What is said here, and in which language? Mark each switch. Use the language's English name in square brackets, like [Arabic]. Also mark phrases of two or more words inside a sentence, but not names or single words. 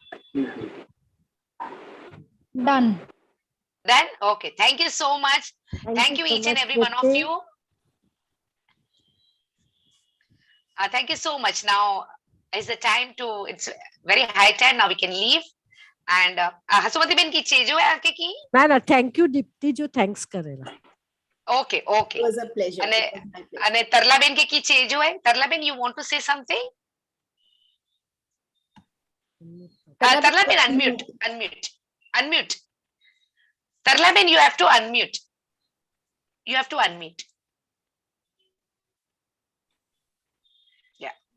[English] Done. Done? Okay. Thank you so much. Thank you so each and much, every one of Dipti. you. Thank you so much. Now is the time to, it's very high time. Now we can leave. And Hasumati Ben ki chejo hai aake ki? [Gujarati] ના ના [English] thank you [Gujarati] દીપ્તિ જો થેન્ક્સ કરેલા. [English] Okay, okay. It was a pleasure. [Gujarati] અને [English] It was my pleasure. અને તરલાબેન કે કી chejo hai? Tarlaben, you want to say something? Tarlaben, unmute, unmute, unmute. Tarlaben, you have to unmute. You have to unmute. Yeah,